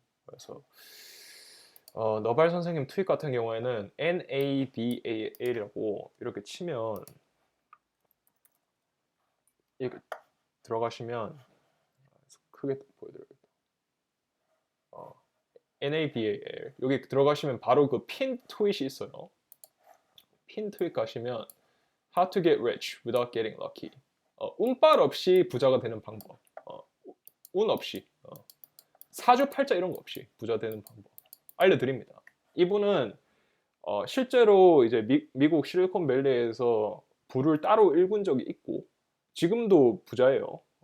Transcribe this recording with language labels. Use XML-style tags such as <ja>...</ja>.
<ko>그래서 너발 선생님 트윗 같은 경우에는 NADAL이라고 이렇게 치면 이렇게 들어가시면 크게 보여드려야겠다. NADAL 여기 들어가시면 바로 그 핀 트윗이 있어요. 핀 트윗 가시면</ko> <en>How to get rich without getting lucky.</en> <ko>운빨 없이 부자가 되는 방법. 운 없이 사주팔자 이런 거 없이 부자 되는 방법 알려드립니다. 이분은 실제로 이제 미국 실리콘밸리에서 부를 따로 일군 적이 있고 지금도 부자예요.</ko>